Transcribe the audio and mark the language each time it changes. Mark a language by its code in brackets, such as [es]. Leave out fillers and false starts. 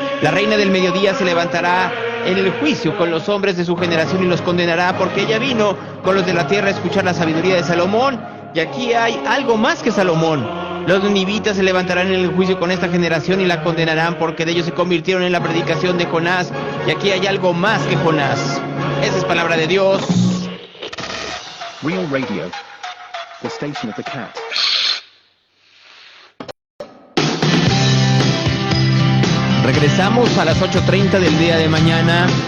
[es] La reina del mediodía se levantará en el juicio con los hombres de su generación y los condenará, porque ella vino con los de la tierra a escuchar la sabiduría de Salomón. Y aquí hay algo más que Salomón. Los ninivitas se levantarán en el juicio con esta generación y la condenarán, porque de ellos se convirtieron en la predicación de Jonás. Y aquí hay algo más que Jonás. Esa es palabra de Dios. [en] Real Radio, the station of the cat. [es] Regresamos a las 8:30 del día de mañana.